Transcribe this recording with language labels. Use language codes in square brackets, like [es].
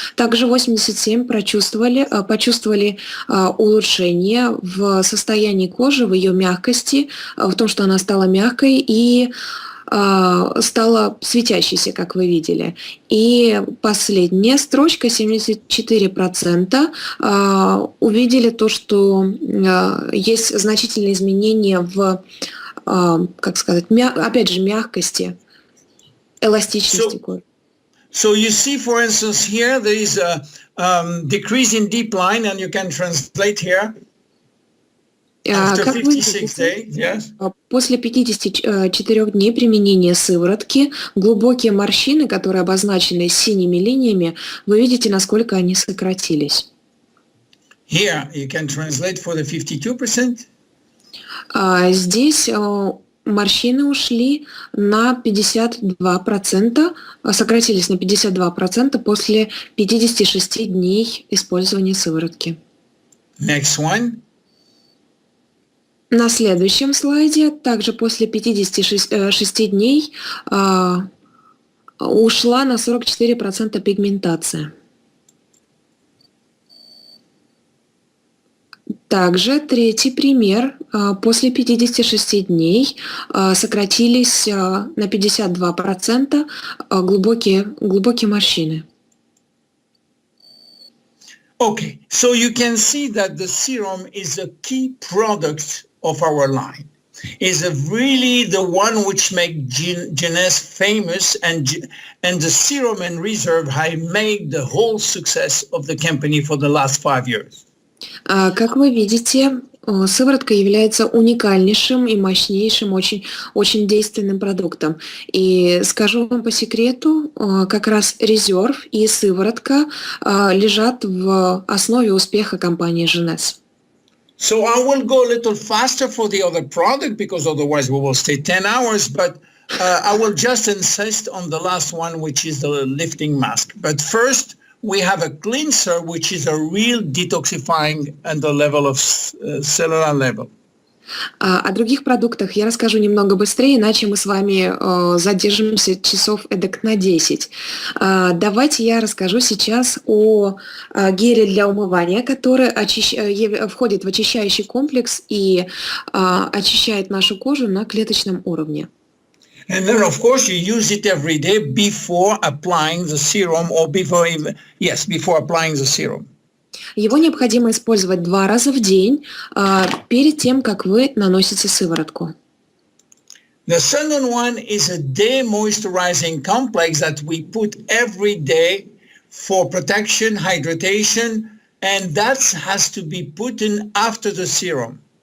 [ru] Также 87% почувствовали улучшение в состоянии кожи, в ее мягкости, в том, что она стала мягкой и стала светящейся, как вы видели. И последняя строчка, 74% увидели то, что есть значительные изменения в, как сказать, опять же, мягкости, эластичности кожи. [en] So you see, for instance, here there is a decrease in deep line, and you can translate here. After 56 days, yes. [ru] После 54 дней применения сыворотки глубокие морщины, которые обозначены синими линиями, вы видите, насколько они сократились. [en] Here you can translate for the 52%. [ru] Здесь морщины ушли на 52%, сократились на 52% после 56 дней использования сыворотки. [en] Next one. [ru] На следующем слайде, также после 56 дней, ушла на 44% пигментация. Также третий пример. После 56 дней сократились на 52% глубокие морщины. [en] Okay, so you can see that the serum is a key product of our line. Is really the one which make J.C.S famous, and the serum and reserve have made the whole success of the company for the last 5 years. [ru] Как вы видите, сыворотка является уникальнейшим и мощнейшим, очень действенным продуктом. И скажу вам по секрету, как раз резерв и сыворотка лежат в основе успеха компании J.C.S. [en] So I will go a little faster for the other product, because otherwise we will stay 10 hours, but I will just insist on the last one, which is the lifting mask. But first, we have a cleanser, which is a real detoxifying at the level of cellular level. [ru] О других продуктах я расскажу немного быстрее, иначе мы с вами задержимся часов эдак на 10. Давайте я расскажу сейчас о геле для умывания, который входит в очищающий комплекс и очищает нашу кожу на клеточном уровне. [en] And then, of course, you use it every day before applying the serum, or before applying the serum. [ru] Его необходимо использовать 2 раза в день перед тем, как вы наносите сыворотку. [en] The second one is a day moisturizing complex that we put every day for protection, hydration, and that has to be put in after the serum.